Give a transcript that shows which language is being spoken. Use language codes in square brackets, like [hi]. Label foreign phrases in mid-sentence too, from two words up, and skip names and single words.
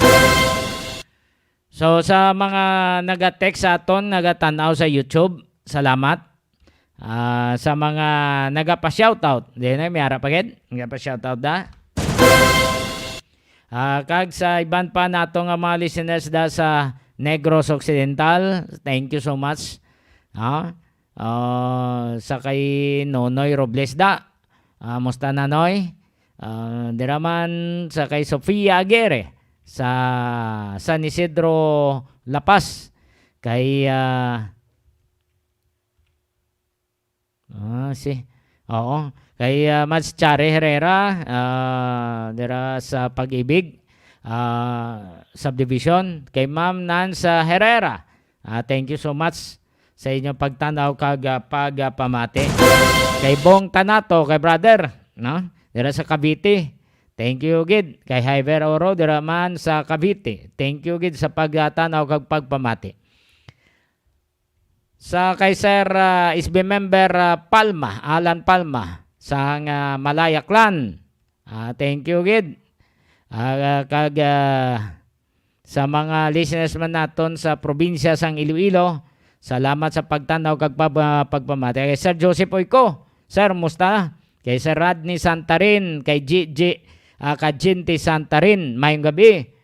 [hil] So sa mga naga-text sa aton, nagatanaw sa YouTube, salamat. Sa mga nagapa-shoutout, di na may harap agad, nagapa-shoutout da. Kag sa iban pa nato nga mga listeners da sa Negros Occidental, [en] thank you so much. [hil] Sa kay Nonoy Robles da, musta Nanoy? Diraman sa kay Sofia Aguirre sa San Isidro Lapas, kay kay Mads Chare Herrera dira sa Pag-ibig subdivision, kay Ma'am Nansa Herrera, [en] thank you so much [hil] sa inyong pagtanaw kag pagpamati. Kay Bong Tanato, kay brother, no? Dira sa Cavite, [en] thank you [hil] gid. Kay Hyver Oro dira man sa Cavite, [en] thank you [hil] gid sa pagtanaw kag pagpamati. Sa kay Sir SB member Palma, Alan Palma sa Malaya Clan, [en] thank you [hil] gid. Kag sa mga listeners man naton sa probinsya sang Iloilo, salamat sa pagtanaw kag pagpamati. Kay Sir Joseph Oico, sir, musta? Kay Sir Radney Santarin, kay Gigi Kajinti Santarin, mayong gabi.